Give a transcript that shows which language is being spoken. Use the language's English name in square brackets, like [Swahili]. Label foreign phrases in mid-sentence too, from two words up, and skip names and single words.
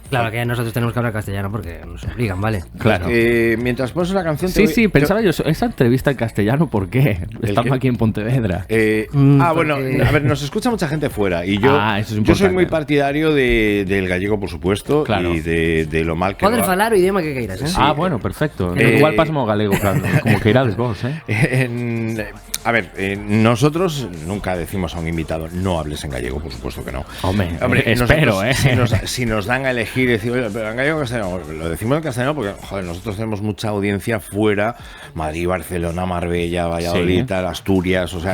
[Spanish] Claro que nosotros tenemos que hablar castellano porque nos obligan, ¿vale? Claro. Mientras pones una canción... Sí, pensaba yo, esa entrevista en castellano, ¿por qué? Estamos aquí en Pontevedra. Bueno, a ver, nos escucha mucha gente fuera y yo, eso es yo soy muy partidario del gallego, por supuesto, claro. Y de lo mal que... [Galician] Podes falar o idioma que queiras, [Spanish] Sí. Bueno, perfecto. [Galician] Igual pasamos galego, claro, como que irades vos, [Spanish] A ver, nosotros nunca decimos a un invitado no hables en gallego, por supuesto que no. Hombre, espero, Si nos dan a elegir, decir, oye, pero en gallego o castellano, lo decimos en castellano porque, joder, nosotros tenemos mucha audiencia fuera, Madrid, Barcelona, Marbella, Valladolid, Asturias, o sea,